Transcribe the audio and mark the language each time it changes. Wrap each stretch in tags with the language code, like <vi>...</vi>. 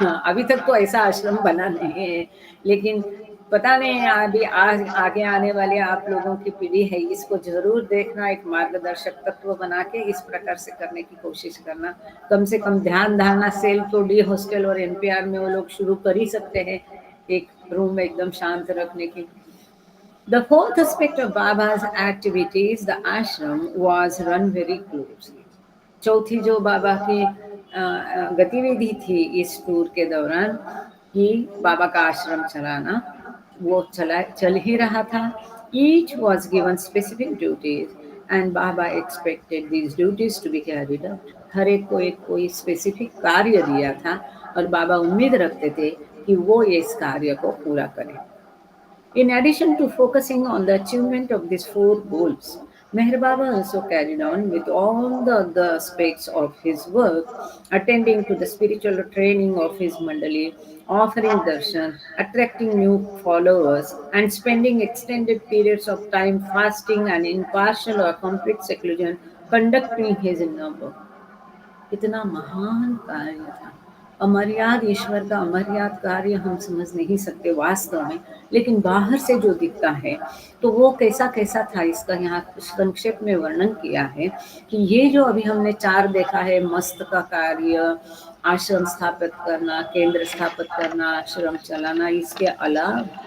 <hi>अभी तक तो ऐसा आश्रम बना नहीं है, लेकिन पता नहीं अभी आज आगे आने वाले आप लोगों की पीढ़ी है, इसको जरूर देखना, एक मार्गदर्शक तत्व बना के इस प्रकार से करने की कोशिश करना। कम से कम ध्यान धारणा सेल तो डी हॉस्टल और एनपीआर में वो लोग शुरू कर ही सकते हैं, एक रूम में एकदम शांत रखने की।</hi> <en>The fourth aspect of Baba's activities, the ashram, was run very closely.</en> <hi>चौथी जो बाबा की गतिविधि थी इस टूर के दौरान कि बाबा का आश्रम चलाना, वो चल ही रहा था।</hi> <en>Each was given specific duties and Baba expected these duties to be carried out.</en> <hi>हर एक को एक कोई स्पेसिफिक कार्य दिया था और बाबा उम्मीद रखते थे कि वो इस कार्य को पूरा करें।</hi> <en>In addition to focusing on the achievement of these 4 goals, Meher Baba also carried on with all the other aspects of his work, attending to the spiritual training of his mandali, offering darshan, attracting new followers, and spending extended periods of time fasting and in partial or complete seclusion, conducting his inner work.</en> <hi>इतना महान कार्य था। अमर्याद ईश्वर का अमर्याद कार्य हम समझ नहीं सकते वास्तव में, लेकिन बाहर से जो दिखता है तो वो कैसा कैसा था, इसका यहाँ संक्षेप में वर्णन किया है कि ये जो अभी हमने 4 देखा है, मस्त का कार्य, आश्रम स्थापित करना, केंद्र स्थापित करना, आश्रम चलाना, इसके अलावा</hi>